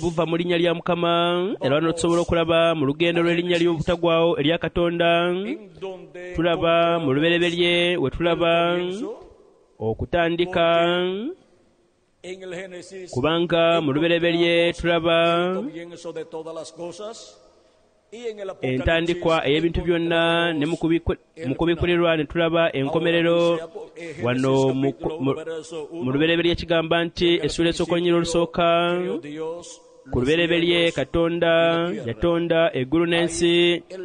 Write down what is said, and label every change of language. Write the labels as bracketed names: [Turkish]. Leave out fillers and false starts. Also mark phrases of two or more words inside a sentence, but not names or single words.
[Ganda] buva mu linnya lya Mukama. Era wano tusobola okulaba mu lugendo lw'erinnya ly'obutagwawo erya Katonda. [Spanish] En donde [Ganda] Tulaba mu [Spanish] encontramos [Ganda] lubereberye we tulaba [Spanish] el comienzo, [Ganda] okutandika, [Spanish] en el Génesis [Ganda] kubanga mu lubereberye tulaba [Spanish] el comienzo de todas las cosas, y en el Apocalipsis [Ganda] entandikwa ey'ebintu byonna, ne mu kubiikurirwa ne tulaba enkomerero. Wano mu lubereberye kigamba nti essuula esooka olunyiriri olusooka, ku lubereberye Katonda yatonda eggulu n'ensi.